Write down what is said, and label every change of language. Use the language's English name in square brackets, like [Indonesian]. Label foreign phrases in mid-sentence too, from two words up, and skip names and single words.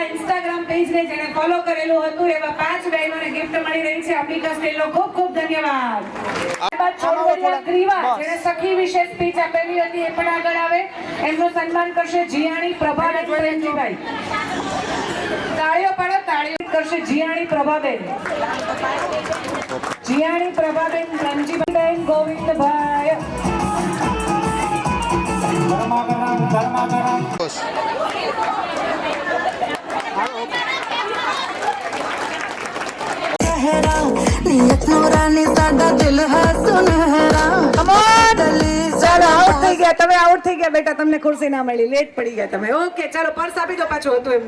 [Gujarati] ઇન્સ્ટાગ્રામ પેજને જેણે ફોલો કરેલું હતું એવા 5 બહેનોને ગિફ્ટ મળી રહી છે અંબિકા સ્ટીલનો ખૂબ ખૂબ ધન્યવાદ ત્યારબાદ છોડવડિયા ગ્રીવા જેણે સખી વિશે સ્પીચ આપેલી હતી એ પણ આગળ આવે એમનું સન્માન કરશે જીયાણી પ્રભાબેન પ્રેમજીભાઈ તાળીઓ પાડો તાળીઓ કરશે જીયાણી પ્રભાબેન પ્રેમજીભાઈ ગોવિંદભાઈ [Hindi] नियत नूरानी सादा दिल है सुनहरा [Gujarati] ચાલો આઉટ થઈ ગયા તમે આઉટ થઈ ગયા બેટા તમને ખુરશી ના મળી લેટ પડી ગયા તમે ઓકે ચાલો પર્સ આપી દો પાછું હતું એમને